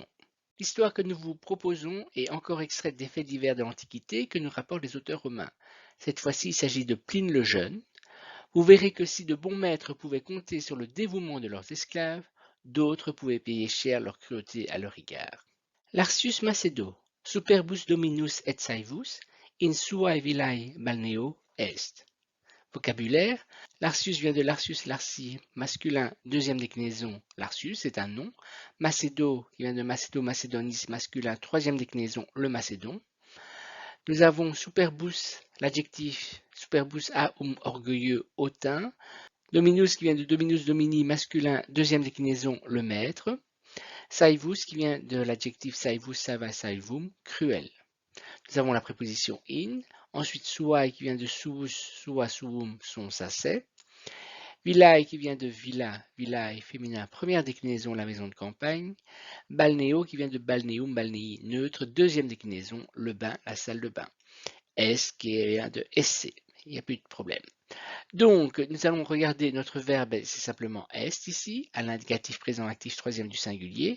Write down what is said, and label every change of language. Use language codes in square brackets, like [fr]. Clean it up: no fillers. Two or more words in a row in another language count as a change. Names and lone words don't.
[fr] L'histoire que nous vous proposons est encore extraite des faits divers de l'Antiquité que nous rapportent les auteurs romains. Cette fois-ci, il s'agit de Pline le Jeune. Vous verrez que si de bons maîtres pouvaient compter sur le dévouement de leurs esclaves, d'autres pouvaient payer cher leur cruauté à leur égard. [la] Lartius Macedo, superbus dominus et saevus, in suae villae balneo est. [fr] Vocabulaire. Lartius vient de Lartius Larci, masculin, deuxième déclinaison, Lartius, c'est un nom. Macedo, qui vient de Macedo Macedonis, masculin, troisième déclinaison, le Macédon. Nous avons superbus, l'adjectif superbus orgueilleux, hautain. Dominus qui vient de [la] Dominus Domini, [fr] masculin, deuxième déclinaison, le maître. Saevus qui vient de l'adjectif [la] saevus, sava, saevum, [fr] cruel. Nous avons la préposition in. Ensuite suae qui vient de [la] suus, sua, suum, [fr] son, ça, c'est. Villae qui vient de [la] villa, villae, [fr] féminin, première déclinaison, la maison de campagne. Balnéo qui vient de [la] balneum, balnei, [fr] neutre, deuxième déclinaison, le bain, la salle de bain. S qui vient de esse, il n'y a plus de problème. Donc, nous allons regarder notre verbe, c'est simplement est ici, à l'indicatif présent actif troisième du singulier.